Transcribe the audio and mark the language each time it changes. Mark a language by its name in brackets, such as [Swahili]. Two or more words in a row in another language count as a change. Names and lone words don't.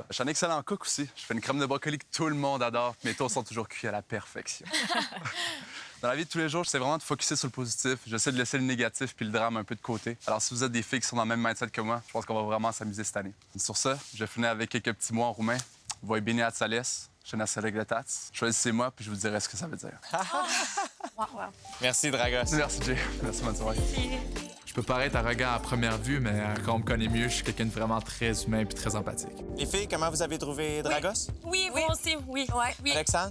[French] Je suis un excellent cook aussi. Je fais une crème de brocoli que tout le monde adore. Mes toasts sont toujours cuits à la perfection. Dans la vie de tous les jours, j'essaie vraiment de focusser sur le positif. J'essaie de laisser le négatif puis le drame un peu de côté. Alors, si vous êtes des filles qui sont dans le même mindset que moi, je pense qu'on va vraiment s'amuser cette année. Sur ça, je finis avec quelques petits mots en roumain. [Romanian] Voi bine ați ales, și ne să regretați. [French] Choisissez-moi, puis je vous dirai ce que ça veut dire. Merci, Dragos. Merci, Jay. Merci, bonne soirée. Je peux paraître arrogant à première vue, mais quand on me connaît mieux, je suis quelqu'un de vraiment très humain et très empathique. Les filles, comment vous avez trouvé Dragos? Oui, moi aussi, oui. Oui. Alexandre?